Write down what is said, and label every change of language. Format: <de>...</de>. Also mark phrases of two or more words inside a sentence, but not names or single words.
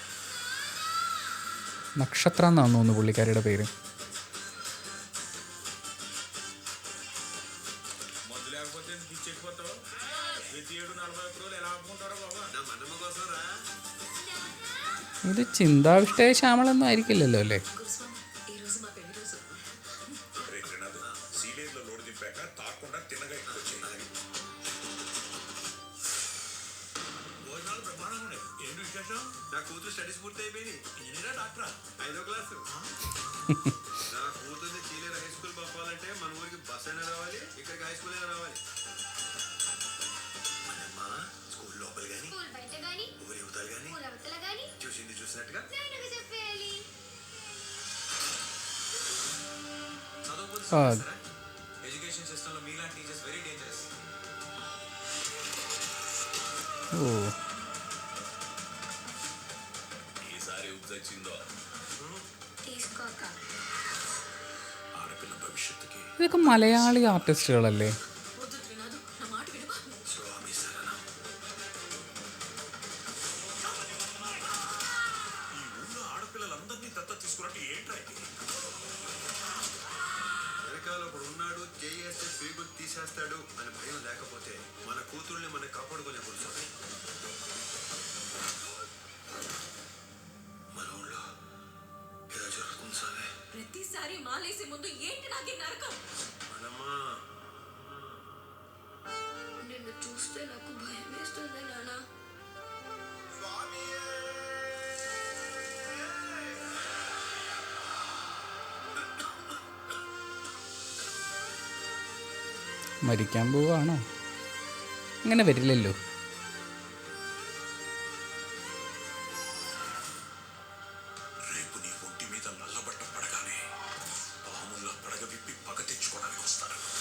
<ml>നക്ഷത്ര എന്നാണെന്ന് തോന്നുന്നു പുള്ളിക്കാരിയുടെ പേര്. ഇത് ചിന്താവിഷ്ടയ ശ്യാമളൊന്നും ആയിരിക്കില്ലല്ലോ അല്ലേ?</ml> <te>నా కూతురు స్టడీస్ పూర్తి అయిపోయింది. ఇంజనీరా డాక్టరా? 5వ క్లాసు. నా కూతుర్ని చీలేరు</te> <en>high school</en> <te>పంపాలంటే మన ఊరికి బస్ అయినా రావాలి, ఇక్కడికి</te> <en>high school</en> <te>అయినా రావాలి. మనమ్మా స్కూల్ లోపల గాని, స్కూల్ బయట గాని, ఊరి యువతలు గాని, ఊరి అవతల గాని చూసింది చూసినట్టుగా నాన్నకి చెప్పేయాలి. చదువుకుంటున్నారా?</te> <en>education systemలో మీలాంటి teachers very dangerous.</en> <ml>ഇതൊക്കെ മലയാളി ആർട്ടിസ്റ്റുകളല്ലേ?</ml> <te>ఆడపిల్లలందరినీ దత్త తీసుకున్నట్టు ఏంట్రా ఇది? వెనకాల ఒకడు ఉన్నాడు, చేయేస్తే పీగులు తీసేస్తాడు అని భయం లేకపోతే మన కూతుర్ని మనం కాపాడుకునే కూర్చోండి. మన ఊళ్ళో ఏదో జరుగుతుంది సార్. ప్రతిసారి మాలేసే ముందు ఏంటి నాకే నరకం? మనమ్మా, నిన్ను చూస్తే నాకు భయం వేస్తుంది నాన్న.</te> <ml>മരിക്കാൻ പോവാണോ? അങ്ങനെ വരില്ലല്ലോ.</ml> <te>రేపు నీ ఒంటి మీద నల్లబట్ట పడగానే పాముల పడగ విప్పి పగ తెచ్చుకోవడానికి వస్తాడు.</te>